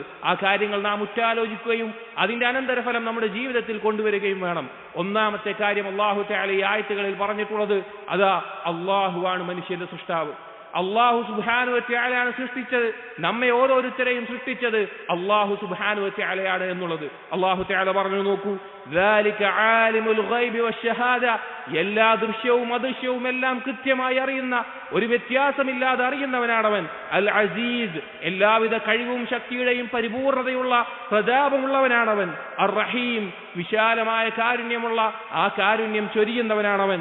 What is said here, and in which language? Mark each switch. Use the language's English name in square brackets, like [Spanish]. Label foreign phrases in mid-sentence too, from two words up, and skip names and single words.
[Malayalam] ആ കാര്യങ്ങൾ നാം ഉറ്റാലോചിക്കുകയും അതിന്റെ അനന്തരഫലം നമ്മുടെ ജീവിതത്തിൽ കൊണ്ടുവരികയും വേണം. ഒന്നാമത്തെ കാര്യം [Arabic] الله تعالى [Malayalam] ഈ ആയത്തുകളിൽ പറഞ്ഞിട്ടുള്ളത്, അതാ അല്ലാഹുവാണ് മനുഷ്യന്റെ സൃഷ്ടാവ്. [Arabic] الله سبحانه وتعالى [Malayalam] സൃഷ്ടിച്ചത്. നമ്മെ ഓരോരുത്തരെയും സൃഷ്ടിച്ചത് [Arabic] الله سبحانه وتعالى [Malayalam] എന്നുള്ളത് [Arabic] الله تعالى [Malayalam] പറഞ്ഞു. നോക്കൂ, [Arabic] ذلك عالم الغيب والشهادة, [Malayalam] എല്ലാ ദൃശ്യവും അദൃശ്യവും എല്ലാം കൃത്യമായി അറിയുന്ന, ഒരു വ്യത്യാസമില്ലാതെ അറിയുന്നവനാണവൻ. [Arabic] العزيز, [Malayalam] എല്ലാവിധ കഴിവും ശക്തിയുടെയും പരിപൂർണതയുള്ള പ്രതാപമുള്ളവനാണവൻ. [Arabic] الرحيم, [Malayalam] വിശാലമായ കാരുണ്യമുള്ള ആ കാരുണ്യം ചൊരിയുന്നവനാണവൻ.